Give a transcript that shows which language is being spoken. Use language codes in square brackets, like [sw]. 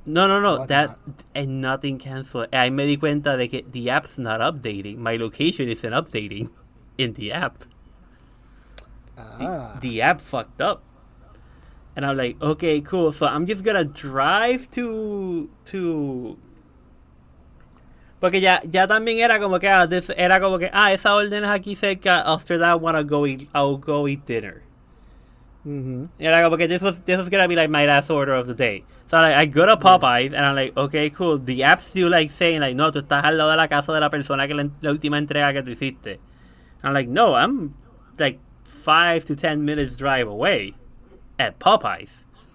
[en] No. And nothing canceled. I [es] me di cuenta de que [en] the app's not updating. My location isn't updating in the app. The app fucked up. And I'm like, okay, cool. So I'm just gonna drive to... [es] Porque ya también era como que, esa orden es aquí cerca. [en] After that, I'll go eat dinner. Mm-hmm. [es] Era como que [en] this was gonna be like my last order of the day. So like, I go to Popeyes and I'm like, okay, cool. The app's still like saying like, no, [es] tú estás al lado de la casa de la persona que la última entrega que tú hiciste. [en] I'm like, no, I'm like 5 to 10 minutes drive away at Popeyes.